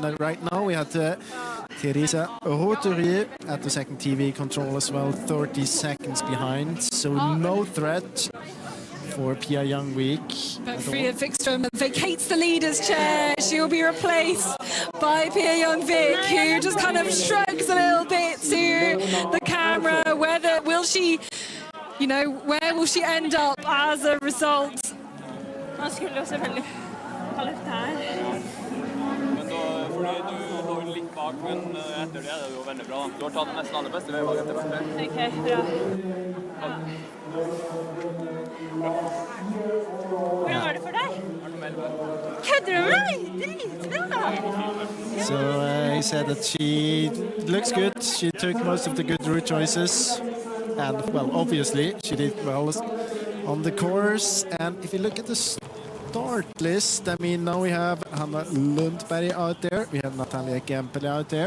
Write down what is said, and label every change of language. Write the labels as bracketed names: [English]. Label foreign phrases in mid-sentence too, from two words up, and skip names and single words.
[English] Right now we had Teresa Roturier at the second TV control as well, 30 seconds behind, so no threat for Pia Young-Vik. But Frida Wikström vacates the leader's chair. She'll be replaced by Pia Young-Vik, who just kind of shrugs a little bit to the camera. Where will she end up as a result? [Norwegian] Man skulle jo selvfølgelig ha løpt her. Men da, fordi du var litt bak, men etter det det jo veldig bra. Du har tatt nesten alle beste veivalg etter hvert. Ok, bra. Hvordan var det for deg? Kødder du med meg? Dritbra! [English] So he said that she looks good. She took most of the good route choices. And, well, obviously, she did well on the course. And if you look at the start list, I mean, now we have Hanna Lundberg out there, we have Natalia Gempele out there.